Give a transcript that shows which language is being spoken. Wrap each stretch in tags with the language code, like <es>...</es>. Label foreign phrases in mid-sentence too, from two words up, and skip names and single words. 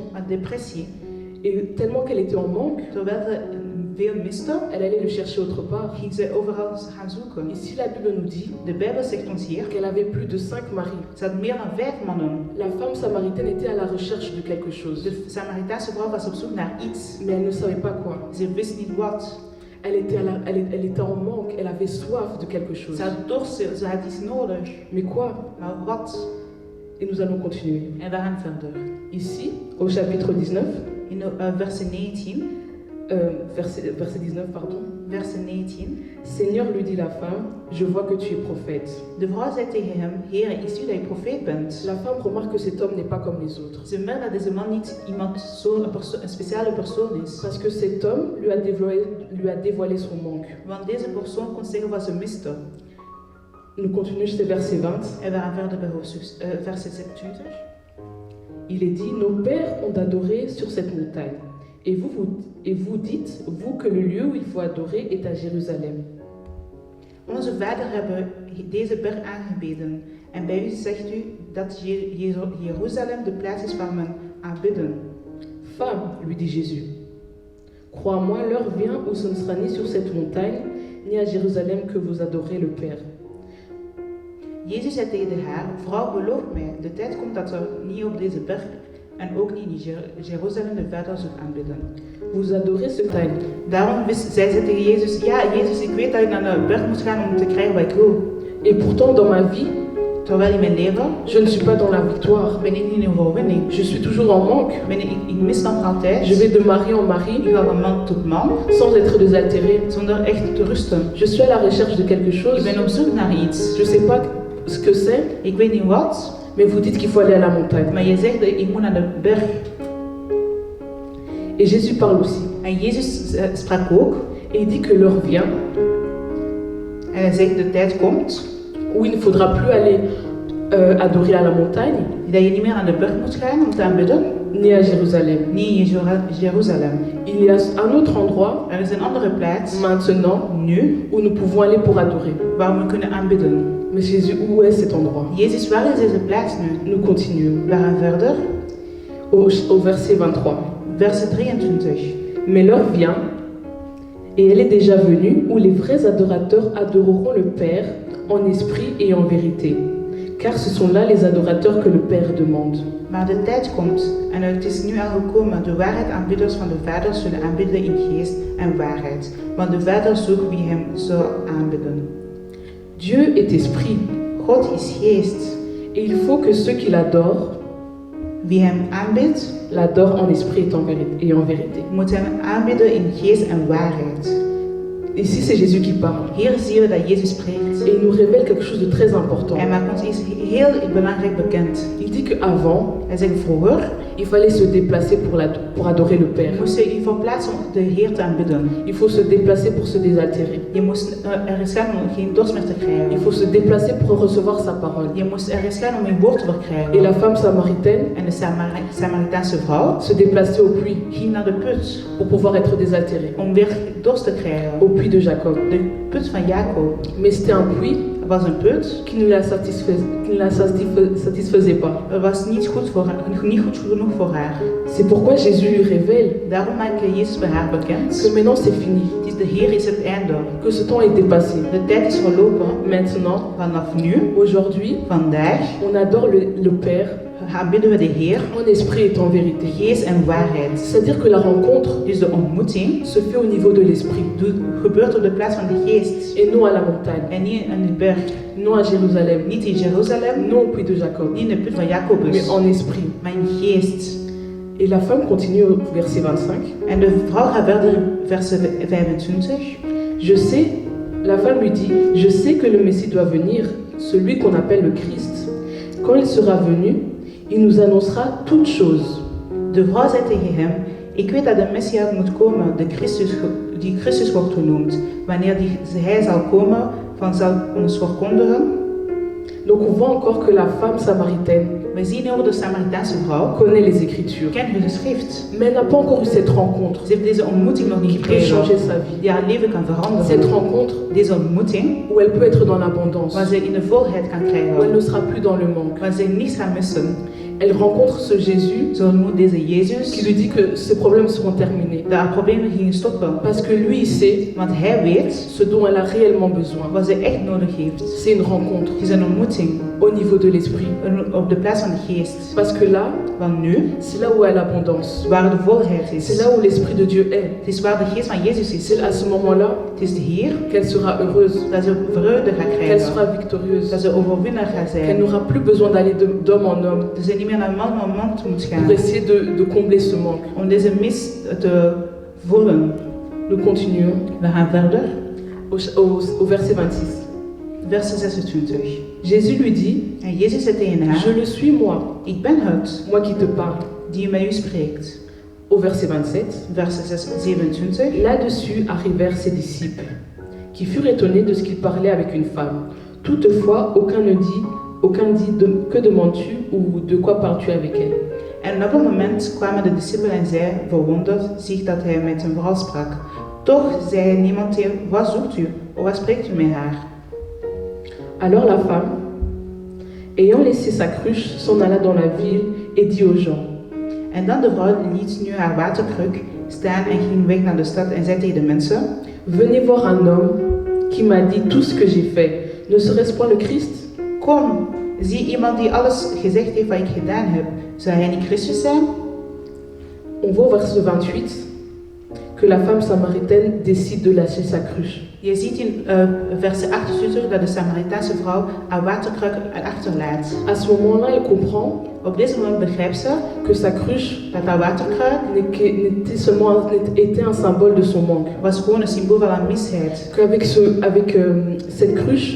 <nl>van depressie.</nl> <fr>Et tellement qu'elle était en manque,</fr> <nl>Terwijl ze veel miste,</nl> <fr>elle allait le chercher autre part.</fr> <nl>ging ze overal gaan zoeken.</nl> <fr>Ici, la Bible nous dit</fr> <nl>De Bijbel zegt ons hier,</nl> <fr>qu'elle avait plus de 5 maris.</fr> <nl>ze had meer dan 5 mannen.</nl> <fr>La femme samaritaine était à la recherche de quelque chose,</fr> <nl>De Samaritaanse vrouw was op zoek naar iets.</nl> <fr>mais elle ne savait pas quoi.</fr> <nl>Ze wist niet wat.</nl> <fr>Elle était en manque, elle avait soif de quelque chose.</fr> <nl>Ze had dorst, ze had iets nodig.</nl> <fr>Mais quoi?</fr> <nl>Maar wat?</nl> <fr>Et nous allons continuer.</fr> <nl>En we gaan verder.</nl> <fr>Ici, au chapitre 19,</fr> <nl>In verse 19,</nl> <fr>verset 19, pardon.</fr> <nl>verse 19.</nl> <fr>Seigneur, lui dit la femme, je vois que tu es prophète.</fr> <nl>De vrouw zei tegen hem, Heer, ik zie dat je profeet bent.</nl> <fr>La femme remarque que cet homme n'est pas comme les autres.</fr> <nl>Ze merkt dat deze man niet iemand een speciale persoon is.</nl> <fr>Parce que cet homme lui a dévoilé son manque.</fr> <nl>Want deze persoon kon zeggen wat ze miste.</nl> <fr>Nous continuons jusqu'au verset 20.</fr> <nl>En we gaan verder bij vers 26.</nl> <fr>Il est dit, nos pères ont adoré sur cette montagne. Et vous dites, vous, que le lieu où il faut adorer est à Jérusalem.</fr> <nl>Onze vader hebben deze berg aangebeden. En bij u zegt u dat Jeruzalem de plaats is waar men aanbidden.</nl> <fr>Femme, lui dit Jésus, crois-moi, l'heure vient où ce ne sera ni sur cette montagne, ni à Jérusalem que vous adorez le Père.</fr> <nl>Jezus zei tegen haar, vrouw, geloof mij, de tijd komt dat er niet op deze berg en ook niet in Jeruzalem de Vader zult aanbidden.</nl> <fr>Vous adorez ce montagne.</fr> <nl>Daarom zei ze tegen Jezus, ja Jezus, ik weet dat je naar de berg moet gaan om te krijgen wat ik wil.</nl> <fr>Et pourtant, dans ma vie,</fr> <nl>Terwijl in mijn leven</nl> <fr>je ne suis pas dans la victoire.</fr> <nl>ben ik niet in overwinning.</nl> <fr>Je suis toujours en manque.</fr> <nl>Ik mis nog altijd.</nl> <fr>Je vais de mari en</fr> <nl>Ik</nl> <fr>mari</fr> <nl>ga van man tot man</nl> <fr>sans être désaltéré.</fr> <nl>zonder echt te rusten.</nl> <fr>Je suis à la recherche de quelque</fr> <nl>Ik</nl> <fr>chose.</fr> <nl>ben op zoek naar iets.</nl> <fr>Je ne sais pas ce que c'est,</fr> <nl>Ik weet niet wat,</nl> <fr>mais vous dites qu'il faut aller à la montagne.</fr> <nl>maar je zegt dat ik moet naar de berg.</nl> <fr>Et Jésus parle aussi.</fr> <nl>En Jezus sprak ook.</nl> <fr>Et il dit que l'heure vient</fr> <nl>En hij zegt de tijd komt</nl> <fr>où il ne faudra plus aller adorer à la montagne,</fr> <nl>dat je niet meer naar de berg moet gaan om te aanbidden.</nl> <fr>ni à Jérusalem.</fr> <nl>Nee, in Jeruzalem.</nl> <fr>Il y a un autre endroit,</fr> <nl>Er is een andere plaats,</nl> <fr>maintenant,</fr> <nl>nu,</nl> <fr>où nous pouvons aller pour adorer.</fr> <nl>waar we kunnen aanbidden.</nl> <fr>Mais Jésus, où est cet endroit?</fr> <nl>Jezus, waar is deze plaats nu?</nl> <fr>Nous continuons.</fr> <nl>We gaan verder.</nl> <fr>Au verset 23. Verset 23. Mais l'heure vient, et elle est déjà venue, où les vrais adorateurs adoreront le Père en esprit et en vérité. Car ce sont là les adorateurs que le Père demande.</fr> <nl>Maar de tijd komt, en het is nu al gekomen, de waarheidsaanbidders van de Vader zullen aanbidden in geest en waarheid. Want de Vader zoekt wie hem zal aanbidden.</nl> <fr>Dieu est esprit,</fr> <nl>God is geest.</nl> <fr>et il faut que ceux qui l'adorent</fr> <nl>Wie hem aanbidt,</nl> <fr>l'adorent en esprit et en vérité.</fr> <nl>moet hem aanbidden in geest en waarheid.</nl> <fr>Ici, c'est Jésus qui parle.</fr> <nl>Hier zien we dat Jezus spreekt.</nl> <fr>Et il nous révèle quelque chose de très important.</fr> <nl>Hij maakt ons iets heel belangrijk bekend.</nl> <fr>Il dit qu'avant,</fr> <nl>Hij zegt vroeger</nl> <fr>il fallait se déplacer pour adorer le Père.</fr> <nl>moest je je verplaatsen om de Heer te aanbidden.</nl> <fr>Il faut se déplacer pour se désaltérer.</fr> <nl>Je moest ergens gaan om geen dorst meer te</nl> <fr>Il</fr> <nl>krijgen.</nl> <fr>faut se déplacer pour recevoir sa parole.</fr> <nl>Je moest ergens gaan om je woord te</nl> <fr>Et</fr> <nl>verkrijgen.</nl> <fr>la femme samaritaine</fr> <nl>En de Samaritaanse vrouw</nl> <fr>se déplaçait au puits</fr> <nl>ging naar de put</nl> <fr>pour pouvoir être désaltérée.</fr> <nl>om weer dorst te krijgen.</nl> <fr>Au puits de Jacob.</fr> <nl>De put van Jacob.</nl> <fr>Mais c'était un puits</fr> <nl>Het was een put.</nl> <fr>qui ne la satisfaisait pas.</fr> <nl>Het was niet goed genoeg voor haar.</nl> <fr>C'est pourquoi Jésus lui révèle</fr> <nl>Daarom maakte Jezus bij haar</nl> <fr>que</fr> <nl>bekend.</nl> <fr>maintenant c'est fini,</fr> <nl>Het is de Heer is het einde.</nl> <fr>que ce temps est dépassé.</fr> <nl>De tijd is verlopen.</nl> <fr>Maintenant,</fr> <nl>Vanaf nu,</nl> <fr>aujourd'hui,</fr> <nl>vandaag,</nl> <fr>on adore le Père</fr> <nl>aanbidden we de Heer.</nl> <fr>en esprit et en vérité.</fr> <nl>Geest en waarheid.</nl> <fr>C'est-à-dire que la rencontre</fr> <nl>Dus de ontmoeting</nl> <fr>se fait au niveau de l'esprit</fr> <nl>gebeurt op de plaats van de geest.</nl> <fr>et non à la montagne,</fr> <nl>En niet aan de berg.</nl> <fr>non à Jérusalem,</fr> <nl>Niet in Jeruzalem,</nl> <fr>non au puits de Jacob,</fr> <nl>niet in de put van</nl> <fr>mais</fr> <nl>Jacobus.</nl> <fr>en esprit.</fr> <nl>Maar in geest.</nl> <fr>Et la femme continue au verset 25.</fr> <nl>En de vrouw gaat verder in vers 25.</nl> <fr>Je sais, la femme lui dit, je sais que le Messie doit venir, celui qu'on appelle le Christ. Quand il sera venu, il nous annoncera toutes choses.</fr> <nl>De vrouw zei tegen hem, ik weet dat de Messias moet komen, die Christus wordt genoemd. Wanneer hij zal komen, van zal ons verkondigen.</nl> <fr>Donc on voit encore que la femme samaritaine</fr> <nl>We zien hier de Samaritaanse vrouw,</nl> <fr>connaît les Écritures,</fr> <nl>kent de schrift.</nl> <fr>mais elle n'a pas encore eu cette rencontre</fr> <nl>Ze heeft deze ontmoeting nog niet</nl> <fr>qui peut changer</fr> <nl>gekregen,</nl> <fr>sa vie.</fr> <nl>die haar leven kan</nl> <fr>Cette</fr> <nl>veranderen.</nl> <fr>rencontre</fr> <nl>Deze ontmoeting,</nl> <fr>où elle peut être dans l'abondance,</fr> <nl>waar ze in de volheid kan</nl> <fr>où elle</fr> <nl>krijgen,</nl> <fr>ne sera plus dans le manque.</fr> <nl>waar ze niets gaan missen.</nl> <fr>Elle rencontre ce Jésus</fr> <nl>Ze ontmoet deze</nl> <fr>qui</fr> <nl>Jezus,</nl> <fr>lui dit que ses problèmes seront terminés.</fr> <nl>dat haar problemen gingen stoppen.</nl> <fr>Parce que lui, il sait</fr> <nl>Want hij weet</nl> <fr>ce dont elle a réellement besoin.</fr> <nl>wat ze echt nodig heeft.</nl> <fr>C'est une rencontre</fr> <nl>Het is een ontmoeting</nl> <fr>au niveau de l'esprit.</fr> <nl>op de plaats van de geest.</nl> <fr>Parce que là,</fr> <nl>Want nu,</nl> <fr>c'est là où est l'abondance.</fr> <nl>waar de volheid</nl> <fr>C'est</fr> <nl>is,</nl> <fr>là où l'Esprit de Dieu est.</fr> <nl>het is waar de geest van Jezus is.</nl> <fr>C'est à ce moment-là</fr> <nl>Het is hier</nl> <fr>qu'elle sera heureuse,</fr> <nl>dat ze vreugde gaat</nl> <fr>qu'elle</fr> <nl>krijgen,</nl> <fr>sera victorieuse,</fr> <nl>dat ze overwinnaar gaat</nl> <fr>qu'elle</fr> <nl>zijn.</nl> <fr>n'aura plus besoin d'aller d'homme en homme</fr> <nl>Dat ze niet meer naar man moet gaan</nl> <fr>pour essayer de combler ce manque.</fr> <nl>om deze mis te vullen.</nl> <fr>Nous continuons</fr> <nl>We gaan verder.</nl> <fr>au verset 26.</fr> <nl>Vers 26.</nl> <fr>Jésus lui dit,</fr> <nl>En Jezus zei tegen haar,</nl> <fr>je le suis moi,</fr> <nl>ik ben het</nl> <fr>moi qui te parle.</fr> <nl>die met u spreekt.</nl> <fr>Au verset 27,</fr> <nl>Vers 27.</nl> <fr>là-dessus arrivèrent ses disciples, qui furent étonnés de ce qu'il parlait avec une femme. Toutefois, aucun dit que demandes-tu ou de quoi parles-tu avec elle.</fr> <nl>En op dat moment kwamen de discipelen en zij, verwonderd, zich dat hij met een vrouw sprak. Toch zei niemand tegen, wat zoekt u? Of wat spreekt u met haar?</nl> <fr>Alors la femme, ayant laissé sa cruche, s'en alla dans la ville et dit aux gens,</fr> <nl>En dan de vrouw liet nu haar waterkruk staan en ging weg naar de stad en zei tegen de mensen,</nl> <fr>venez voir un homme qui m'a dit tout ce que j'ai fait. Ne serait-ce point le Christ?</fr> <nl>kom, zie iemand die alles gezegd heeft wat ik gedaan heb. Zou hij niet Christus zijn?</nl> <fr>On voit au verset 28 que la femme samaritaine décide de lâcher sa cruche.</fr> <nl>Je ziet in vers 28 dat de Samaritaanse vrouw haar waterkruk achterlaat.</nl> <fr>À ce moment-là, elle comprend</fr> <nl>Op deze moment begrijpt ze</nl> <fr>que sa cruche</fr> <nl>dat haar waterkruk</nl> <fr>était un symbole de son manque.</fr> <nl>was gewoon een symbool van haar misheid.</nl> <fr>Qu'avec cette cruche,</fr>